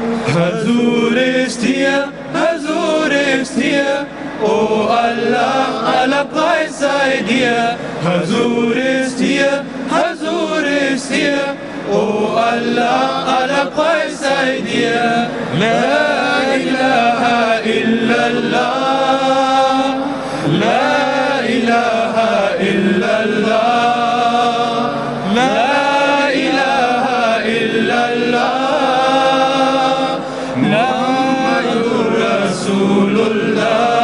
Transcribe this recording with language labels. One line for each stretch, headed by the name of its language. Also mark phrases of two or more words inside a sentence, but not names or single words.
German: Hazur ist hier, Hazur ist hier, oh Allah, aller Preis sei dir. Hazur ist hier, Hazur ist hier, oh Allah, aller Preis sei dir.
Arabic: لا إله إلا الله، لا إله إلا الله، لا إله إلا الله، محمد رسول الله.